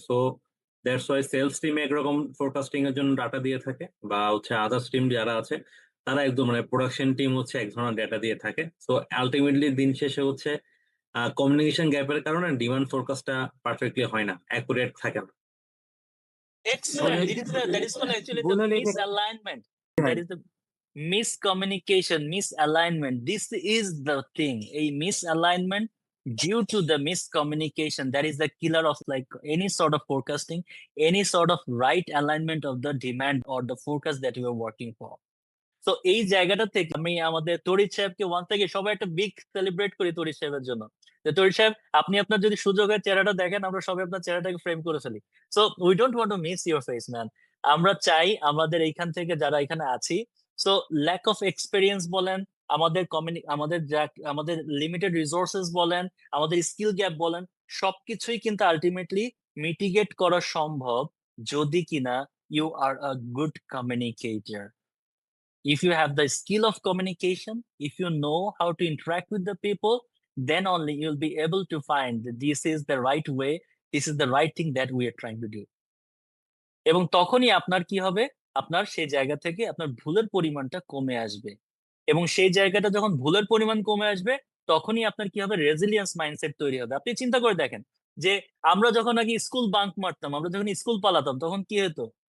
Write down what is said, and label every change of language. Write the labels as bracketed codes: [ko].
[bn] So that's why sales team একরকম forecasting এর জন্য ডাটা দিয়ে থাকে, বা হচ্ছে আদার্স টিম যারা আছে তারা একদম মানে প্রোডাকশন টিম হচ্ছে এক ধরনের ডাটা দিয়ে থাকে। সো আলটিমেটলি দিন শেষে হচ্ছে কমিউনিকেশন গ্যাপের কারণে ডিমান্ড ফোরকাস্টটা পারফেক্টলি হয় না, অ্যাকুরেট থাকে না। [en] Excellent. That is called actually the misalignment. That is the miscommunication, misalignment. This is the thing. A misalignment due to the miscommunication. That is the killer of like any sort of forecasting, any sort of right alignment of the demand or the forecast that you are working for. [bn] তো এই জায়গাটা থেকে আমি আমাদের তরিৎ সাহেবকে one থেকে সবাই একটা বিগ সেলিব্রেট করি তরিৎ সাহেবের জন্য। যে তরিৎ সাহেব, আপনি আপনার যদি সুযোগ হয় চেহারাটা দেখেন, আমরা সবাই আপনার চেহারাটাকে ফ্রেম করে ফেলি। [en] So we don't want to miss your face man. [bn] আমরা চাই আমাদের এইখান থেকে যারা এখানে আছি, সো ল্যাক অফ এক্সপেরিয়েন্স বলেন, আমাদের লিমিটেড রিসোর্সেস বলেন, আমাদের স্কিল গ্যাপ বলেন, সবকিছুই কিন্তু আলটিমেটলি মিটিগেট করা সম্ভব যদি কিনা [en] You are a good communicator. If you have the skill of communication, if you know how to interact with the people, then only you'll be able to find that this is the right way, this is the right thing that we are trying to do. [bn] এবং তখনই আপনার কি হবে, আপনার সেই জায়গা থেকে আপনার ভুলের পরিমাণটা কমে আসবে। এবং সেই জায়গাটা যখন ভুলের পরিমাণ কমে আসবে, তখনই আপনার কি হবে, রেজিলিয়েন্স মাইন্ডসেট তৈরি হবে। আপনি চিন্তা করে দেখেন যে আমরা যখন আগে স্কুল বাঙ্ক মারতাম, আমরা যখন স্কুল পালাতাম, তখন কি হতো?